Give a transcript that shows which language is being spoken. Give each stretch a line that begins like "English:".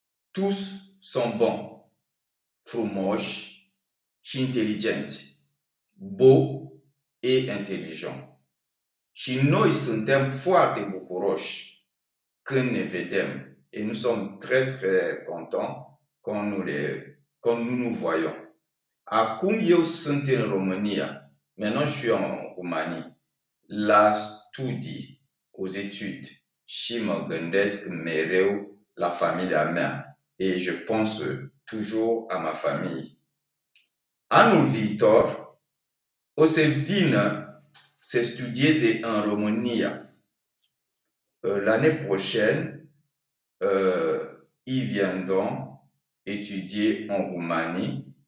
French: Tous sont bons,
Romanian: frumoși și inteligenți,
French: beaux et intelligents.
Romanian: Și noi suntem foarte bucuroși când ne vedem.
French: Et nous sommes très, très contents quand nous nous voyons.
Romanian: Acum eu sunt în România.
French: Maintenant, je suis en Roumanie.
Romanian: La studii,
French: aux études.
Romanian: Și mă gândesc mereu la familia mea.
French: Et je pense toujours à ma famille.
Romanian: Anul viitor, o să vină să studieze în România.
French: L'année prochaine, ils viendront étudier en Roumanie.